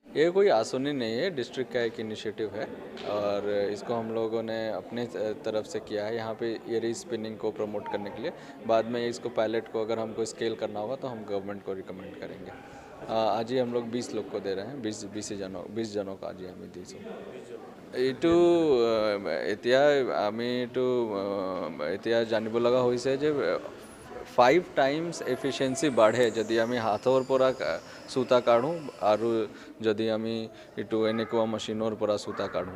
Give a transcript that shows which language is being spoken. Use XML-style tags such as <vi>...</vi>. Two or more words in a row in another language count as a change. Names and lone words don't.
<hi>ये कोई आसुनी नहीं है, डिस्ट्रिक्ट का एक इनिशिएटिव है और इसको हम लोगों ने अपने तरफ से किया है यहाँ पे एरी स्पिनिंग को प्रमोट करने के लिए। बाद में इसको पायलट को अगर हमको स्केल करना होगा तो हम गवर्नमेंट को रिकमेंड करेंगे। आज ही हम लोग 20 लोग को दे रहे हैं, 20 जनों को आज ही हमें दी।</hi> <as>এইটো এতিয়া আমি এইটো এতিয়া জানিব লগা হৈছে যে 5</as> <en>times efficiency</en> <as>বাঢ়ে যদি আমি হাতৰ পৰা সূতা কাঢ়োঁ আৰু যদি আমি এইটো এনেকুৱা মেচিনৰ পৰা সূতা কাঢ়োঁ।</as>